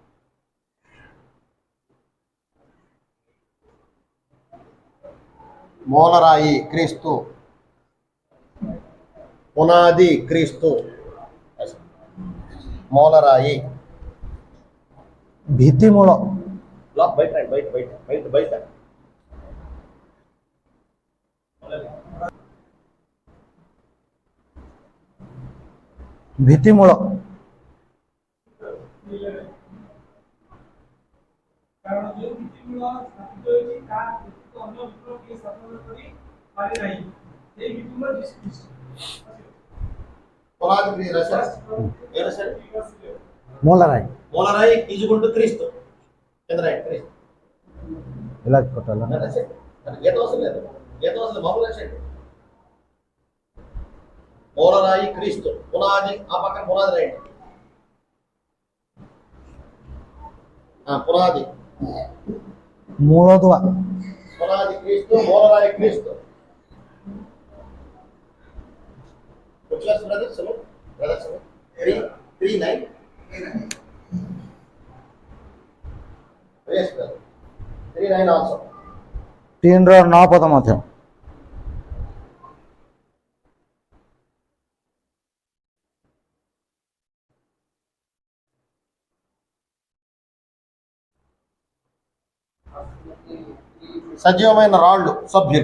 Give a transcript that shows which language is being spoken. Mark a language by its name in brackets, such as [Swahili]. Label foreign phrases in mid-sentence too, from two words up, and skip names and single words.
[Telugu] మూలరాయి క్రీస్తు పునాది క్రీస్తు మూలరాయి [Odia] भित्तिमूल [Telugu] బయట రండి, బయట బయట బయట బయట [Odia] भित्तिमूल କାରଣ ଯେଉଁ ଭିତ୍ତିମୂଳ ସ୍ଥାପିତ ହୋଇଛି ତାହା ବ୍ୟତୀତ ଅନ୍ୟ ଭିତ୍ତିମୂଳ କେହି ସ୍ଥାପନ କରି ପାରି ନାହିଁ ଏହି ଭିତ୍ତିମୂଳ ଯୀଶୁ ଖ୍ରୀଷ୍ଟ [Telugu] పునాది క్రీస్తు రాశారు. ఏం రాశారు? మూలరాయి మూలరాయి ఈజుకుంటూ క్రీస్తు కింద రాయండి క్రీస్తు ఇలా కొట్టాలా రాసేయండి. గీత అవసరం లేదు, గీత అవసరం లేదు, మామూలు రాసేయండి. మూలరాయి క్రీస్తు పునాది ఆ పక్కన పునాది రాయండి. పునాది మూలోదువ పునాది క్రీస్తు మూలరాయి క్రీస్తు. బ్రదర్స్ బ్రదర్స్ 3:9 [English] Yes, brother. 3:9 also. [Odia] 3:9 ପଦ ମଧ୍ୟ [Telugu] సజీవమైన రాళ్ళు సభ్యులు